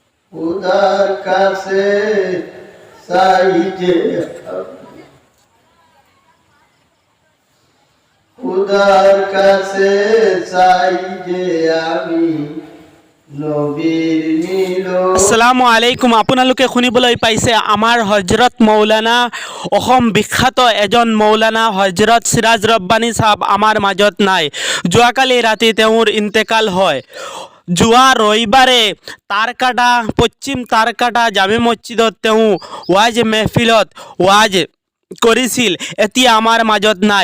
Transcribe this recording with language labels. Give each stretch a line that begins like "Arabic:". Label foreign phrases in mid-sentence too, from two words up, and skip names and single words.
Bangla: খুদার কাছে চাই যে খুদার কাছে চাই যে আমি নবীর মিলন।
Arabic: السلام عليكم.
Assamese: আপোনালোকে শুনিবলৈ পাইছে আমাৰ হজৰত মৌলানা, অসম বিখ্যাত এজন মৌলানা হজৰত চিৰাজ ৰব্বানী চাহাব আমাৰ মাজত নাই। যোৱাকালি ৰাতি তেওঁৰ ইন্তেকাল হয়। যোৱা ৰবিবাৰে তাৰকাটা পশ্চিম তাৰকাটা জামে মছজিদত তেওঁ ৱাজ মেহফিলত ৱাজ কৰিছিল, এতিয়া আমাৰ মাজত নাই।